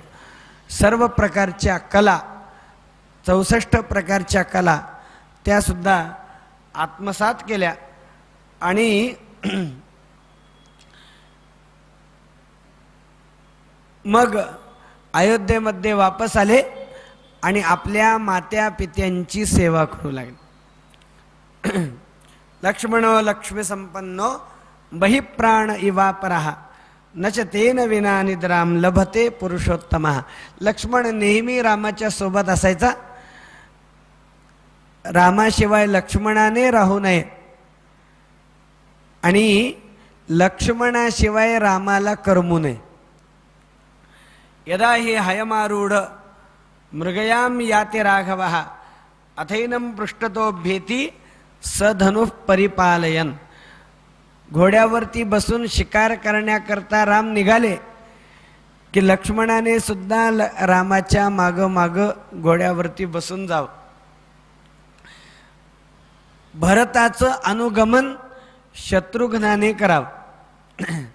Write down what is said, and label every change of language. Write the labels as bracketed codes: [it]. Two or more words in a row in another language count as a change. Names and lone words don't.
[mr] सर्व प्रकारच्या कला, 64 प्रकारच्या कला त्या सुद्धा आत्मसात केल्या आणि मग अयोध्येमध्ये वापस आले आणि आपल्या मात्या पित्यांची सेवा करू लागले. [sa] लक्ष्मणो लक्ष्मी संपन्नो बहिप्राण इवापरः नच तेन विना निद्राम लभते पुरुषोत्तमः. [mr] लक्ष्मण नेहमी रामाच्या सोबत असायचा. रामाशिवाय लक्ष्मणाने राहू नये आणि लक्ष्मणाशिवाय रामाला करमू नये. [sa] यदा हि हयमारूढ मृगयाम याति राघवः अथैनं पृष्ठतोभ्येति सधनुः परिपालयन. [mr] घोड्यावरती बसून शिकार करण्याकरता राम निघाले की लक्ष्मणाने सुद्धा रामाच्या माग माग घोड्यावरती बसून जावं. भरताचं अनुगमन शत्रुघ्नाने करावं.